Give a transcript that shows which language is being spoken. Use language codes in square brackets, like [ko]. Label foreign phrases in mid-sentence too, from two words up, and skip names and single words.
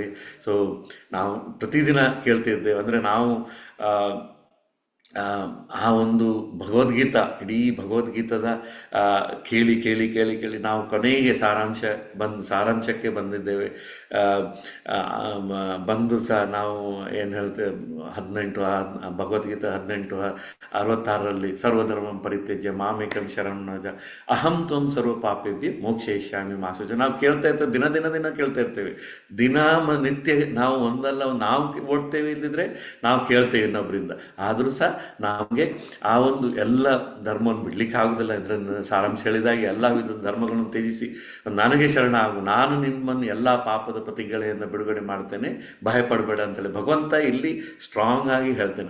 [kn] ಸೊ ನಾವು ಪ್ರತಿದಿನ ಕೇಳ್ತಿದ್ದೇವೆ, ಅಂದರೆ ನಾವು ಆ ಒಂದು ಇಡೀ ಭಗವದ್ಗೀತದ ಕೇಳಿ ಕೇಳಿ ಕೇಳಿ ಕೇಳಿ ನಾವು ಕೊನೆಗೆ ಸಾರಾಂಶಕ್ಕೆ ಬಂದಿದ್ದೇವೆ. ಬಂದು ಸಹ ನಾವು ಏನು ಹೇಳ್ತೇವೆ, ಭಗವದ್ಗೀತೆ 18:66 [sa] ಸರ್ವಧರ್ಮ ಪರಿತ್ಯಜ್ಯ ಮಾಮೇಕಂ ಶರಣಂ ವ್ರಜ ಅಹಂ ತ್ವಂ ಸರ್ವ ಪಾಪೇಭ್ಯ ಮೋಕ್ಷಯಿಷ್ಯಾಮಿ ಮಾ ಶುಚಃ. [kn] ನಾವು ಕೇಳ್ತಾ ಇರ್ತೇವೆ, ದಿನ ಕೇಳ್ತಾ ಇರ್ತೇವೆ. ನಿತ್ಯ ನಾವು ನಾವು ಓಡ್ತೇವೆ, ಇಲ್ಲದಿದ್ರೆ ನಾವು ಕೇಳ್ತೇವೆ ಇನ್ನೊಬ್ಬರಿಂದ. ಆದರೂ ಸಹ ನಮಗೆ ಆ ಒಂದು ಎಲ್ಲ ಧರ್ಮವನ್ನು ಬಿಡ್ಲಿಕ್ಕೆ ಆಗುದಿಲ್ಲ. ಇದನ್ನು ಸಾರಾಂಶ ಹೇಳಿದಾಗೆ ಎಲ್ಲ ವಿಧದ ಧರ್ಮಗಳನ್ನು ತ್ಯಜಿಸಿ ನನಗೆ ಶರಣ ಆಗು, ನಾನು ನಿಮ್ಮನ್ನು ಎಲ್ಲ ಪಾಪದ ಪ್ರತಿಗಳಿಂದ ಬಿಡುಗಡೆ ಮಾಡ್ತೇನೆ, ಭಯಪಡಬೇಡ ಅಂತೇಳಿ ಭಗವಂತ ಇಲ್ಲಿ ಸ್ಟ್ರಾಂಗ್ ಆಗಿ ಹೇಳ್ತೇನೆ.